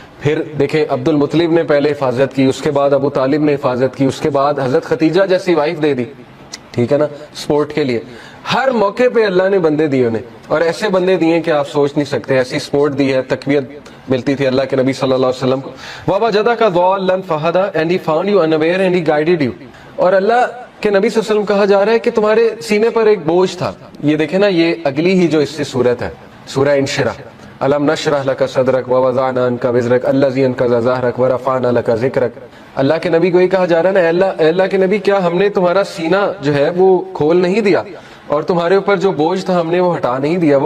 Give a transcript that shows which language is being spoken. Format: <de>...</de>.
<ur>پھر دیکھیں عبد المطلب نے پہلے حفاظت کی، اس کے بعد ابو طالب نے حفاظت کی، اس کے بعد حضرت ختیجہ جیسی وائف دے دی، ٹھیک ہے نا، سپورٹ کے لیے. ہر موقع پہ اللہ نے بندے دیے انہیں، اور ایسے بندے دیے کہ آپ سوچ نہیں سکتے. ایسی سپورٹ دی ہے، تقویت ملتی تھی اللہ کے نبی صلی اللہ علیہ وسلم کو.</ur> <ar>وَوَجَدَكَ ضَالًّا فَهَدَىٰ</ar> <en>and he found you unaware and he guided you.</en> <ur>اور اللہ کے نبی صلی اللہ علیہ وسلم کہا جا رہا ہے کہ تمہارے سینے پر ایک بوجھ تھا. یہ دیکھیں نا، یہ اگلی ہی جو اس سے صورت ہے سورہ انشرح.</ur> <ar>الم نشرح لک صدرک ووضعنا عنک وزرک الذی انقض ظہرک ورفعنا لک ذکرک.</ar> <ur>اللہ کے نبی کو یہ کہا جا رہا ہے نا، اللہ کے نبی کیا ہم نے تمہارا سینہ جو ہے وہ کھول نہیں دیا، اور تمہارے اوپر جو بوجھ تھا ہم نے وہ ہٹا نہیں دیا.</ur>